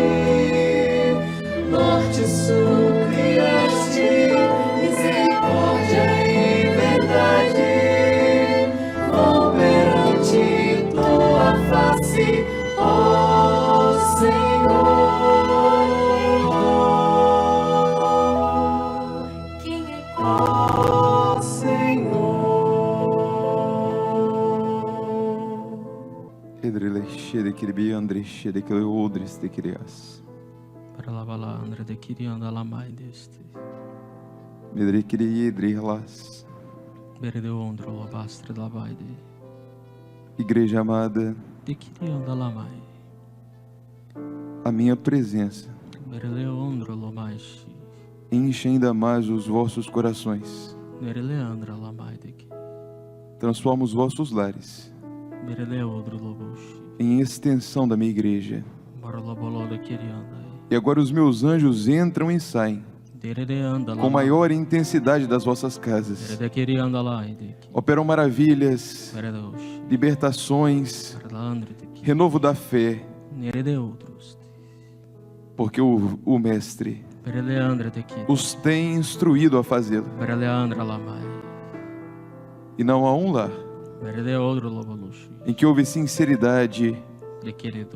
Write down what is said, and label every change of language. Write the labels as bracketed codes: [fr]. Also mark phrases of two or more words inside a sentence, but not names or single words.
[pt] Norte e sul criaste, misericórdia e verdade vão perante tua face, ó Senhor. Quem é como Senhor? Edrile shede kirbi andre shede kile odris de kirias. Para lá, Andra de Kirianda Lamai deste. Medre kiri edri halas. Beredeu ondro labastre labaide. Igreja amada, de Kirianda Lamai. A minha presença Mereleondro Lomaishi. enche ainda mais os vossos corações. Mereleandra Lamai de Ki. Transforma os vossos lares Mereleodro Loboshi. em extensão da minha igreja. Marolobolo de Kirianda. E agora os meus anjos entram e saem Deredeanda com maior intensidade das vossas casas. De Kirianda Lai de Ki. Operam maravilhas, Meredoshi. libertações, Merlandre de Ki. renovo da fé, Neredeodros. porque o Mestre Mereleandra de Ki. os tem instruído a fazê-lo. Mereleandra Lamai. E não há um lar Meredeodro Lobolushi. em que houve sinceridade, De Kiridudo.